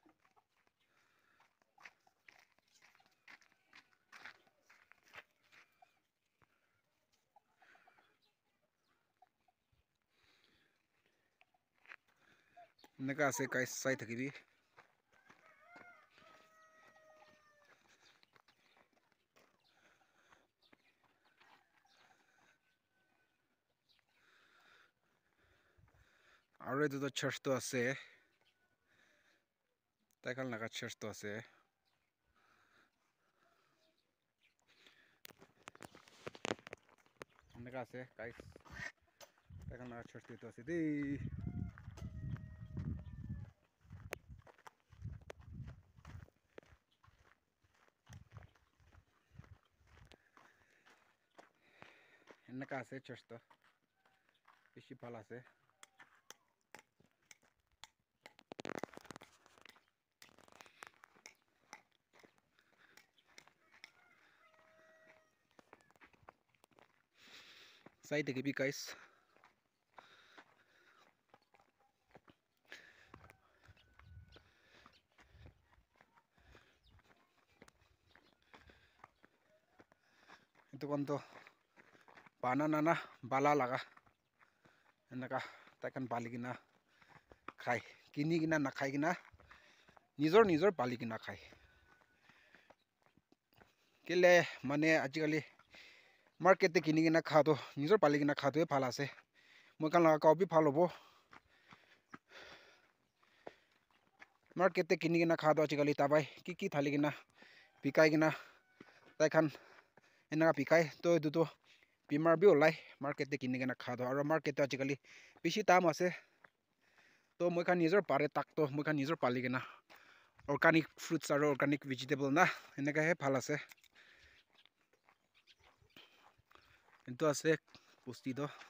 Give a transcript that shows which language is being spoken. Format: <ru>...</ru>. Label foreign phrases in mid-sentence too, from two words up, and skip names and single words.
<nag>enaka ase guys sai thakibi aro etu to church to ase taikhan laga church to ase enaka ase guys taikhan laga church to ase de enaka ase church to bishi bhal ase sai thakibi guys itu kon to banana na bala laga enaka taikhan bali kina khai kini kina na khai kina nijor bali kina khai kile mane ajikali market te kini kina kha to nijor bali kina kha to bhal ase moi kan laga kau bi bhal hobo market te kini kina kha to ajikali tabai ki thali kina bikai kina taikhan enaka bikai to edu to bimar bi olai market te kini kina kha to aro market te ajikali bishi tam ase to moi kan nijor pare tak to moi kan nijor pali kina</nag> <en>organic fruits</en> <nag>aro</nag> <en>organic vegetable</en> <nag>na enaka he bhal ase etu ase pusti to</nag>